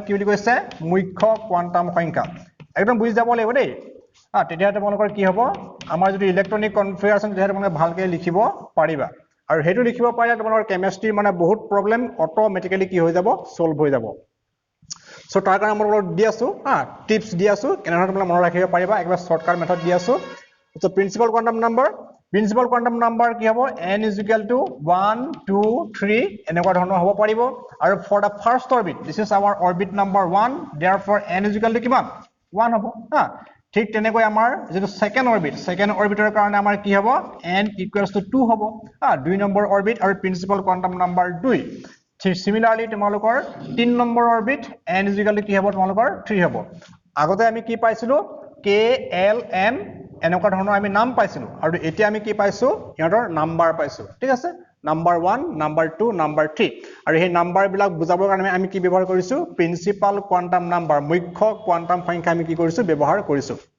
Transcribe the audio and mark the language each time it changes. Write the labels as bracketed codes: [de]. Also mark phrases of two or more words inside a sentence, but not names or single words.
[as] কি বুলি কৈছে মুখ্য কোয়ান্টাম সংখ্যা একদম বুজি যাব লাগিব দেই তেতিয়া তোমালোকৰ কি হ'ব আমাৰ যদি [en] electronic configuration [as] তেতিয়া তোমালোকে ভালকৈ লিখিব পাৰিবা আৰু হেতু লিখিব পাৰিলে তোমালোকৰ কেমিষ্ট্ৰি মানে বহুত প্ৰবলেম অটোমেটিক্যালি কি হৈ যাব সলভ হৈ যাব সো তাৰ কাৰণে মই দি আছো টিপস দি আছো কেনেধৰণে তোমালোকে মনত ৰাখিব পাৰিবা একবাৰ [en] shortcut method [as] দি আছো সো [en] principal quantum number [as] কি হ'ব n = 1 2 3 এনেকুৱা ধৰণৰ হ'ব পাৰিব আৰু [en] for the first orbit this is our orbit number 1 therefore n = [as] কিমান 1 হ'ব ঠিক তেনেকৈ আমাৰ যেটো সেকেন্ড অৰবিটৰ কাৰণে আমাৰ কি হ'ব [en] n equals to 2 [as] হ'ব 2 নম্বৰ অৰবিট আৰু [en] principal quantum number 2 [as] সিমিলাৰলি তোমালোকৰ 3 নম্বৰ অৰবিট n কি হ'ব তোমালোকৰ 3 হ'ব আগতে আমি কি পাইছিলো k l m এনেকুৱা ধৰণৰ আমি নাম পাইছিলো আৰু এতিয়া আমি কি পাইছো ইহঁতৰ নাম্বাৰ পাইছো ঠিক আছে [en] number 1 number 2 number 3 [as] আৰু এই নাম্বাৰ বিলাক বুজাবৰ কাৰণে আমি কি ব্যৱহাৰ কৰিছো [en] principal quantum number [as] মুখ্য কোৱান্টাম সংখ্যা আমি কি কৰিছো ব্যৱহাৰ কৰিছো